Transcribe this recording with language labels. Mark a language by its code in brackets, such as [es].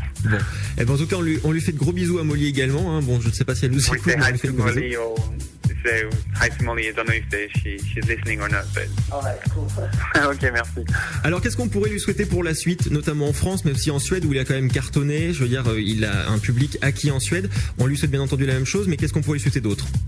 [fr] Bon, et ben en tout cas on lui fait de gros bisous à Molly également. Hein. Bon, je ne sais pas si elle nous écoute, mais on lui fait de gros bisous. [en] Hi to Molly, I don't know if she's listening or not, but... Alright, cool. [fr] Ok, merci. Alors qu'est-ce qu'on pourrait lui souhaiter pour la suite, notamment en France, mais aussi en Suède où il a quand même cartonné. Je veux dire, il a un public acquis en Suède. On lui souhaite bien entendu la même chose, mais qu'est-ce qu'on pourrait lui souhaiter d'autre?